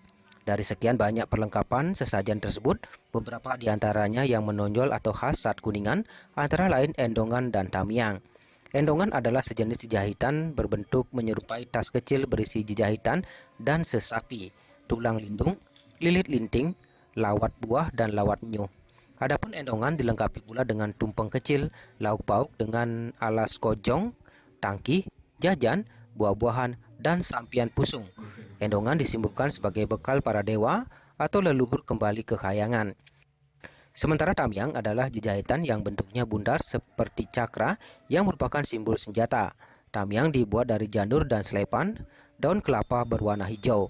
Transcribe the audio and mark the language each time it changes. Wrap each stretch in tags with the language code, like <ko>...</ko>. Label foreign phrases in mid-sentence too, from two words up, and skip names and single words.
<id>Dari sekian banyak perlengkapan sesajen tersebut, beberapa di antaranya yang menonjol atau khas saat Kuningan antara lain endongan dan tamiang. Endongan adalah sejenis jahitan berbentuk menyerupai tas kecil berisi jahitan dan sesapi, tulang lindung, lilit linting, lawat buah, dan lawat nyuh. Adapun endongan dilengkapi pula dengan tumpeng kecil, lauk pauk dengan alas kojong, tangkih, jajan, buah-buahan, dan sampian pusung. Endongan disimbolkan sebagai bekal para dewa atau leluhur kembali ke Kahyangan. Sementara tamiang adalah jahitan yang bentuknya bundar seperti cakra yang merupakan simbol senjata. Tamiang dibuat dari janur dan selepan, daun kelapa berwarna hijau.</id>